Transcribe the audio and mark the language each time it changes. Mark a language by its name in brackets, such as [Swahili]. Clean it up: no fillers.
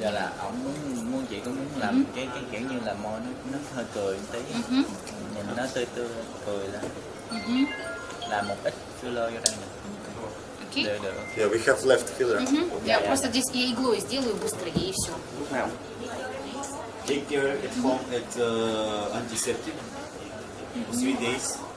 [Vietnamese] Giờ là ổng muốn chị có muốn làm cái kiểu như là môi nó hơi cười một tí, nhìn nó tươi tươi cười lên, làm một ít filler vô đây nè. Được. [English] Yeah, we have left filler. [Russian] Я просто здесь я иглой сделаю быстро и все. [Vietnamese] Lúc nào? [English] Take care at home at antiseptic for 3 days.